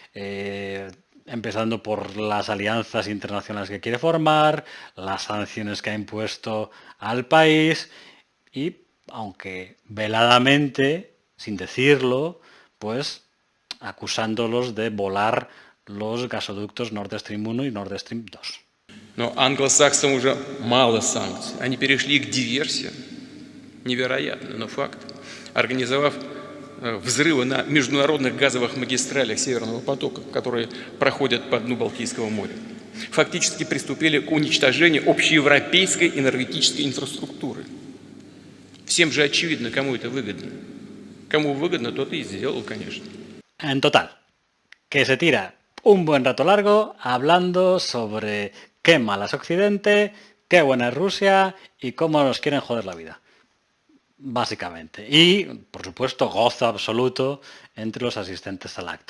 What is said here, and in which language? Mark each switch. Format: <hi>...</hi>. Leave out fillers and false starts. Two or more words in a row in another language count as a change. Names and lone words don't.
<es>Empezando por las alianzas internacionales que quiere formar, las sanciones que ha impuesto al país y, aunque veladamente, sin decirlo, pues acusándolos de volar los gasoductos Nord Stream 1 y Nord Stream 2.</es> <ru>Но англосаксам уже мало санкций. Они перешли к диверсиям. Невероятно, но факт. Организовав взрывы на международных газовых магистралях Северного потока, которые проходят по дну Балтийского моря, фактически приступили к уничтожению общеевропейской энергетической инфраструктуры. Всем же очевидно, кому это выгодно. Кому выгодно, тот и сделал, конечно.</ru> <es>En total, que se tira un buen rato largo hablando sobre qué mala es Occidente, qué buena es Rusia y cómo nos quieren joder la vida. Básicamente. Y, por supuesto, gozo absoluto entre los asistentes al acto.</es>